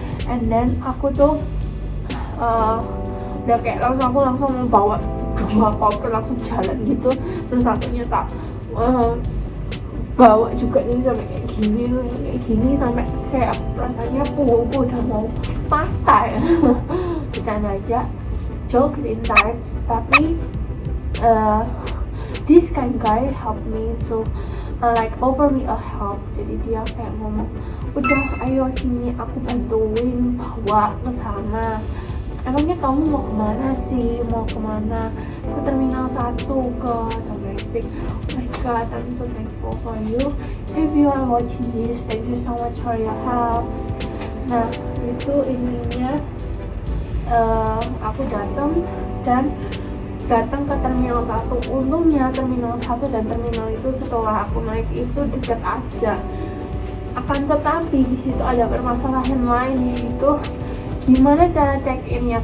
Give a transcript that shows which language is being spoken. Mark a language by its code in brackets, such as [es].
[en] And then [id] aku tuh udah kayak aku langsung membawa 2 koper, langsung jalan gitu. Terus satunya tak bawa juga, jadi sampai kayak gini sampai kayak rasanya punggungku udah mau patah ya. Bercanda aja, [en] joke inside, [id] tapi [en] this kind guy helped me to like offer me a help. [id] Jadi dia kayak ngomong, udah ayo sini aku bantuin bawa ke sana. Emangnya kamu mau kemana sih? Mau kemana? Ke terminal 1, ke domestic. [en] Oh my god, I'm so thankful for you. If you are watching this, thank you so much for your help. [id] Nah itu intinya aku datang ke terminal 1. Untungnya terminal 1 dan terminal itu setelah aku naik itu dekat aja. Akan tetapi di situ ada permasalahan lain, yaitu gimana cara check in-nya.